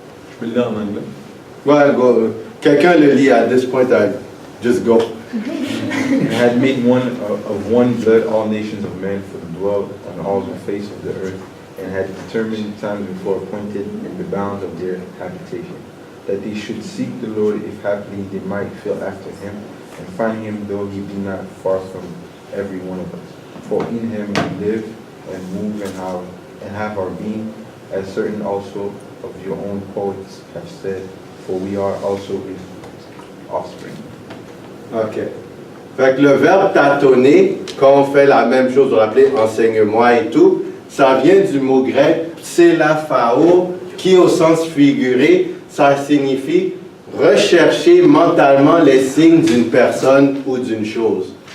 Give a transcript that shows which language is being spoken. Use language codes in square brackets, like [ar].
[fr] Je peux le lire en anglais. Ouais, go. Quelqu'un le lit [en] at this point, just go. And had made one of one blood all nations of men for to dwell on all the face of the earth, and had determined times before appointed in the bounds of their habitation, that they should seek the Lord if haply they might feel after him, and find him though he be not far from every one of us. For in him we live and move and have our being, as certain also of your own poets have said, for we are also his offspring. OK. [fr] Fait que le verbe tâtonner, quand on fait la même chose, on l'appelait enseigne-moi et tout, ça vient du mot grec pselaphao, qui au sens figuré, ça signifie rechercher mentalement les signes d'une personne ou d'une chose.